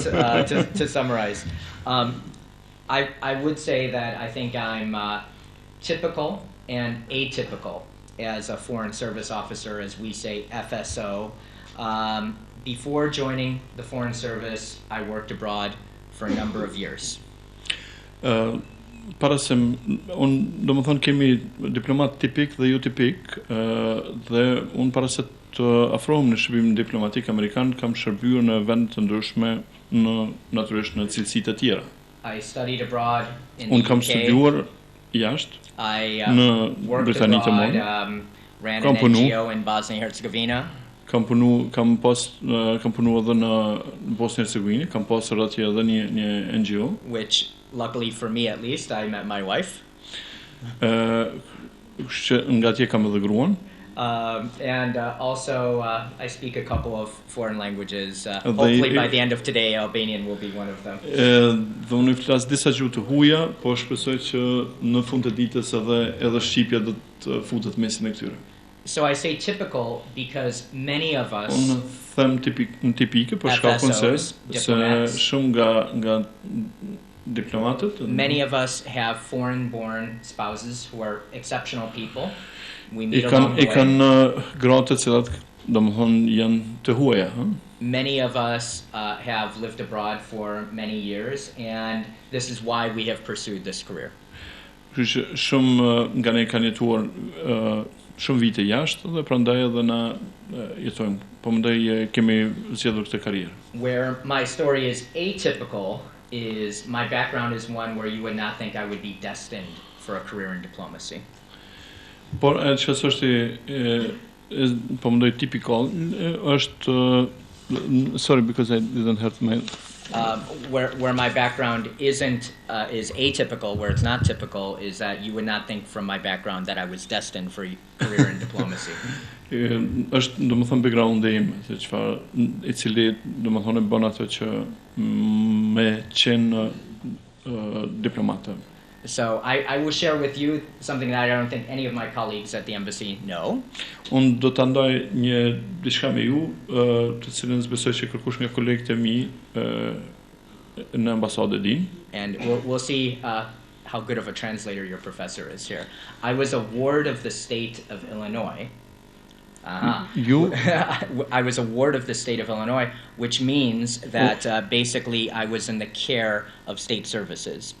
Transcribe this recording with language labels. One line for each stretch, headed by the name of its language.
English: To summarize, I would say that I think I'm typical and atypical as a Foreign Service officer, as we say FSO. Before joining the Foreign Service, I worked abroad for a number of years.
Albanian: Para se unë domethënë kemi diplomat tipik dhe jo tipik, dhe unë para se të afrohem në shërbimin diplomatik amerikan kam shërbyer në vende të ndryshme natyrisht në cilësi të tjera.
English: I studied abroad in the UK.
Albanian: Unë kam studiuar jashtë në Britaninë të Madhe.
English: Ran an NGO in Bosnia-Herzegovina.
Albanian: Kam punuar edhe në Bosnjë-Hercegovinë, kam pasur atje edhe një NGO.
English: Which, luckily for me at least, I met my wife.
Albanian: Nga atje kam edhe gruan.
English: And also I speak a couple of foreign languages. Hopefully by the end of today, Albanian will be one of them.
Albanian: Dhe unë flas disa gjuhë të huaja, po shpresoj që në fund të ditës edhe shqipja do të futet mesin e këtyre.
English: So I say typical because many of us
Albanian: unë them tipike për shkakun se shumë nga diplomatët,
English: many of us have foreign-born spouses who are exceptional people. We meet along the way.
Albanian: Kanë gratë të cilat domethënë janë të huaja,
English: Many of us have lived abroad for many years, and this is why we have pursued this career.
Albanian: Kështu që shumë nga ne kanë jetuar shumë vite jashtë dhe prandaj edhe na jetojmë. Po mendoj kemi zgjedhur këtë karrierë.
English: Where my story is atypical is my background is one where you would not think I would be destined for a career in diplomacy.
Albanian: Por që është po mendoj
English: typical
Albanian: është
English: sorry because I didn't have my where my background isn't is atypical, where it's not typical, is that you would not think from my background that I was destined for a career in diplomacy.
Albanian: Është domethënë backgroundi im, se çfarë I cili domethënë bën atë që me qenë diplomate.
English: So I will share with you something that I don't think any of my colleagues at the embassy know.
Albanian: Unë do ta ndaj diçka me ju, të cilën besoj që kërkush nga kolegët e mi në ambasadë din.
English: And we'll see how good of a translator your professor is here. I was a ward of the state of Illinois. You? I was a ward of the state of Illinois, which means that basically I was in the care of state services.